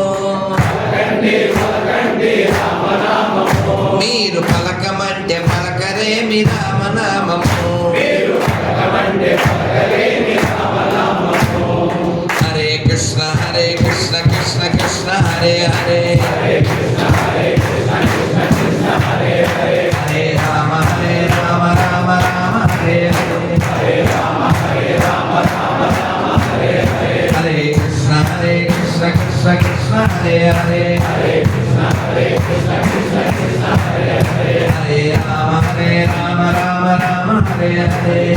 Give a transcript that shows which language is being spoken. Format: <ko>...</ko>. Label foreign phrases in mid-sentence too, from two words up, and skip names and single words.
<te>మీరు పలకమంటే పలకరేమి రామనామము,</te> <sa>హరే కృష్ణ కృష్ణ కృష్ణ హరే హరే, హరే రామ రామ రామ హరే హరే, హరే కృష్ణ కృష్ణ హరే హరే, హరే రామ రామ హరే హరే,</sa>